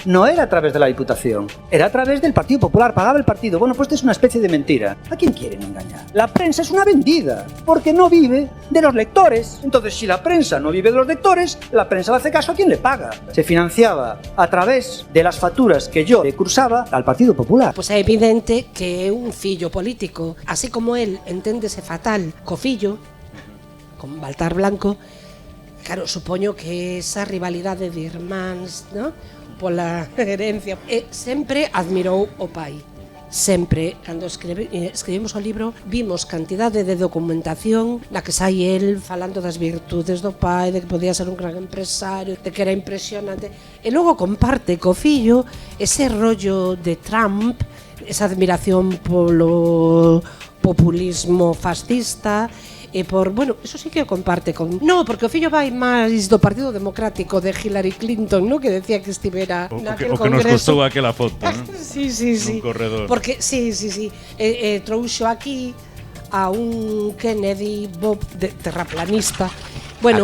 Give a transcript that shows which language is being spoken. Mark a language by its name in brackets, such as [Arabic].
[Spanish] No era a través de la Diputación, era a través del Partido Popular, pagaba el partido. Bueno, pues esto es una especie de mentira. ¿A quién quieren engañar? La prensa es una vendida, porque no vive de los lectores. Entonces, si la prensa no vive de los lectores, la prensa le hace caso a quien le paga. Se financiaba a través de las facturas que yo cursaba al Partido Popular. [Galician] Pues é evidente que é un fillo político, así como él enténdese fatal co fillo, con Baltar Blanco. Claro, supoño que esa rivalidade de irmáns, ¿no? Pola herencia, sempre admirou o pai. Sempre, cando escribimos o libro, vimos cantidade de documentación na que sai el falando das virtudes do pai, de que podía ser un gran empresario, de que era impresionante, e logo comparte co fillo ese rollo de Trump, esa admiración polo populismo fascista, e por, bueno, eso sí que o comparte con... No, porque o fillo vai máis do Partido Democrático de Hillary Clinton, no, que decía que estivera naquel congreso. O que nos costou aquela foto, ¿no? Sí. Nun corredor. Porque, sí. Trouxo aquí a un Kennedy Bob terraplanista. Bueno,